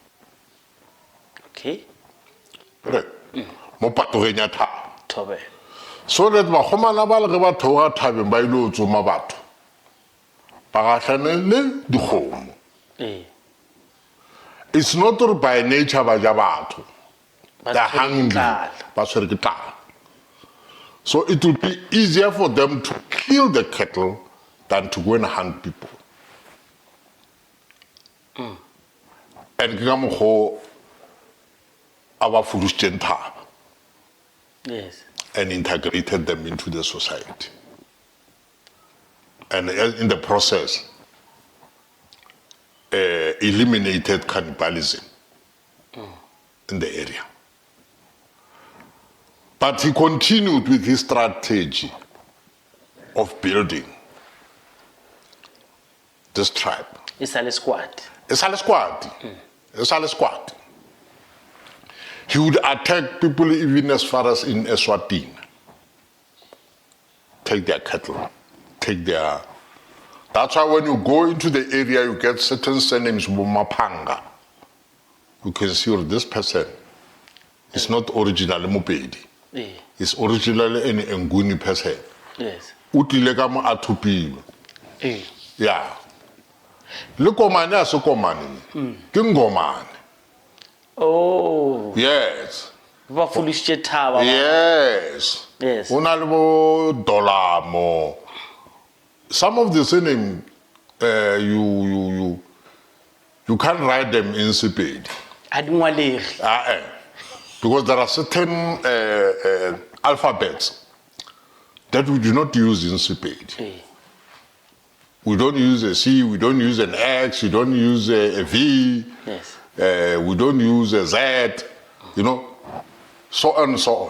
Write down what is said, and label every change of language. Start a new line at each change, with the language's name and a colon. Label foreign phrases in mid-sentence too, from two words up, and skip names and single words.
English: Okay. Right?
Northern Sotho: Mo patogeng ya thaba. Thobela.
English: So that
Northern Sotho: bagomana ba le ge ba theoga thabeng ba ile go tsoma batho ba gahlane le dikgomo. Eh.
English: It's not gore by nature
Northern Sotho: ba ja batho. Ba
English: They're
Northern Sotho: tshwere ke
English: hungry.
Northern Sotho: tlala. Ba tshwere ke tlala.
English: So it would be easier for them to kill the cattle than to go and hunt people.
Northern Sotho: And ke ka mokgwa a ba fudusitseng thaba
English: Yes. and integrated them into the society. And in the process, eliminated cannibalism in the area. But he continued with his strategy of building this tribe.
Northern Sotho: E sa le Sekwati.
English: It's a Sekwati. It's a Sekwati. He would attack people even as far as in Eswatini. Take their cattle, take their... That's why when you go into the area, you get certain surnames, Mapanga. You can see this person is not originally Mopedi. Eh. It's originally an Nguni person. Yes.
Northern Sotho: Utlile ka mo a thupilwe. Eh. Yeah. Le komane a se komane. Ke ngomane. Oh.
English: Yes.
Northern Sotho: Ba fudusitse thaba. ba.
English: Yes. Yes.
Northern Sotho: Una le bo Dolamo.
English: Some of the surname you can't write them in Sepedi.
Northern Sotho: A di ngwalege.
English: Because there are certain alphabets that we do not use in Sepedi. Eh. We don't use a C, we don't use an X, we don't use a V, Yes. we don't use a Z, you know, so on and so on.